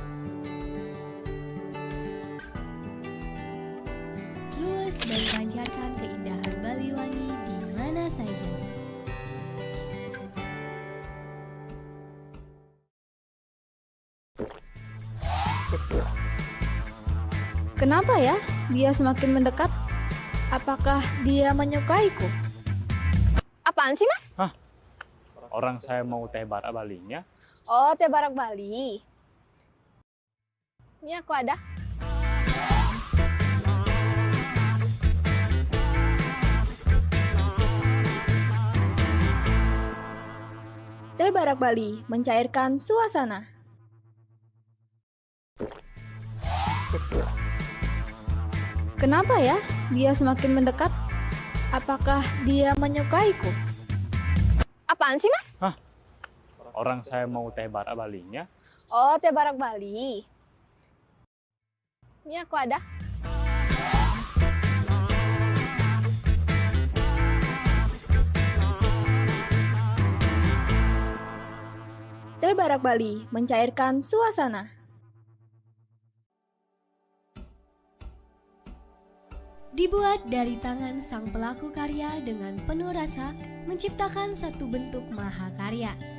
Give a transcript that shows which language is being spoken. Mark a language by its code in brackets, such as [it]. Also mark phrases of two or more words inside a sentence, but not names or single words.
[id] Luas dan pancarkan keindahan Baliwangi di mana saja. Kenapa ya dia semakin mendekat? Apakah dia menyukaiku? Apaan sih, Mas? Orang saya mau teh bara Balinya. Oh, teh barak Bali. Ini aku ada. Teh Barak Bali mencairkan suasana. Kenapa ya dia semakin mendekat? Apakah dia menyukaiku? Apaan sih, Mas? Orang saya mau teh bara Balinya. Oh, teh barak Bali. Ini aku ada. Teh Barak Bali mencairkan suasana. Dibuat dari tangan sang pelaku karya dengan penuh rasa, menciptakan satu bentuk mahakarya.